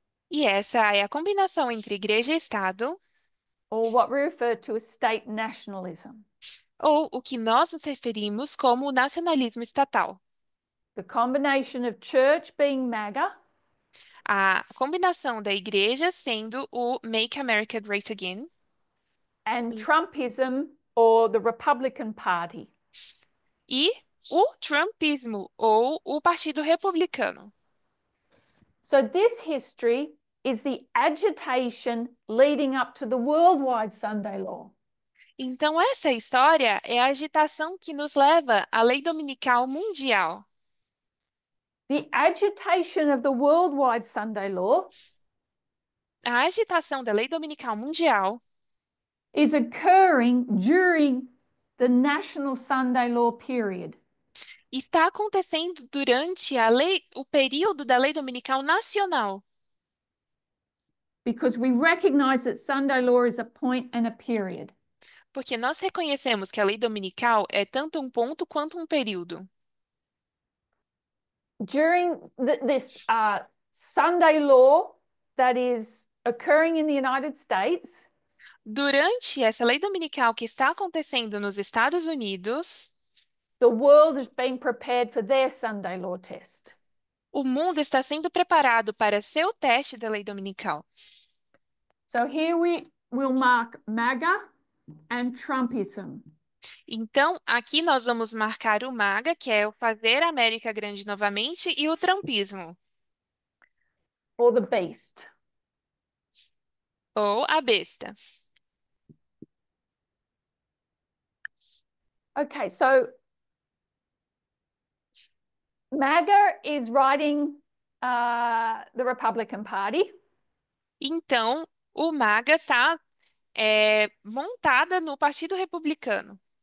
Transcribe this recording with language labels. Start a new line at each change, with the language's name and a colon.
Portuguese: E essa é a combinação entre igreja e Estado,
English: or what we refer to as state nationalism.
Portuguese: ou o que nós nos referimos como o nacionalismo estatal.
English: The combination of church being MAGA
Portuguese: A combinação da igreja sendo o Make America Great Again
English: and Trumpism or the Republican Party.
Portuguese: e o Trumpismo, ou o Partido Republicano.
English: So this history is the agitation leading up to the worldwide Sunday law.
Portuguese: Então, essa história é a agitação que nos leva à lei dominical mundial.
English: The agitation of the worldwide Sunday law
Portuguese: A agitação da lei dominical mundial
English: is occurring during the national Sunday law period.
Portuguese: está acontecendo durante o período da lei dominical nacional,
English: Because we recognize that Sunday law is a point and a period.
Portuguese: porque nós reconhecemos que a lei dominical é tanto um ponto quanto um período.
English: During this Sunday law that is occurring in the United States,
Portuguese: Durante essa lei dominical que está acontecendo nos Estados Unidos,
English: the world is being prepared for their Sunday law test.
Portuguese: o mundo está sendo preparado para seu teste da lei dominical.
English: So here we will mark MAGA and Trumpism.
Portuguese: Então, aqui nós vamos marcar o MAGA, que é o fazer a América grande novamente, e o trumpismo,
English: Or the beast.
Portuguese: ou a besta.
English: Okay, so MAGA is riding the Republican Party.
Portuguese: Então, o MAGA está montada no Partido Republicano.